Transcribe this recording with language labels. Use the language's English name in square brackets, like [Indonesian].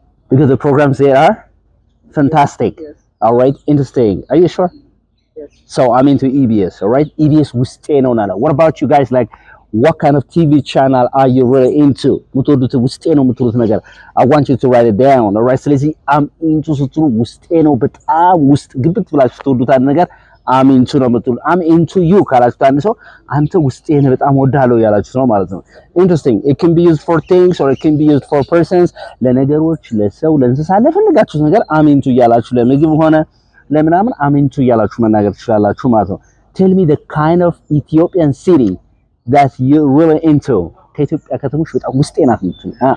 [English] because the programs there are fantastic. Yes. All right, interesting. Are you sure? Yes. So I'm into EBS. All right, EBS [Amharic] ውስጤ ነው ናላ. [English] What about you guys? Like, what kind of TV channel are you really into? [Amharic] ምትወዱት ውስጤ ነው ምትሉት ነገር. [English] I want you to write it down. [Amharic] All right, ስለዚህ I'm into ስትሉ ውስጤ ነው በጣም ውስጥ ግብት ብላችሁ ትወዱት አንድ ነገር I'm into ነው ምትሉ. [English] I'm into you [Amharic] ካላችሁ አንድ ሰው አንተ ውስጤ ነው በጣም ወዳለው ያላችሁ ነው ማለት ነው. Interesting. [English] It can be used for things or it can be used for persons. [Amharic] ለነገሮች፣ ለሰው፣ ለእንስሳ ለፈለጋችሁት ነገር I'm into ያላችሁ ለምግብ ሆነ ለምናምን I'm into ያላችሁ መናገር ትችላላችሁ ማለት ነው. [English] Tell me the kind of Ethiopian city that you really into. [Amharic] ከኢትዮጵያ ከተሞች በጣም ውስጤ ናት ምትሉ.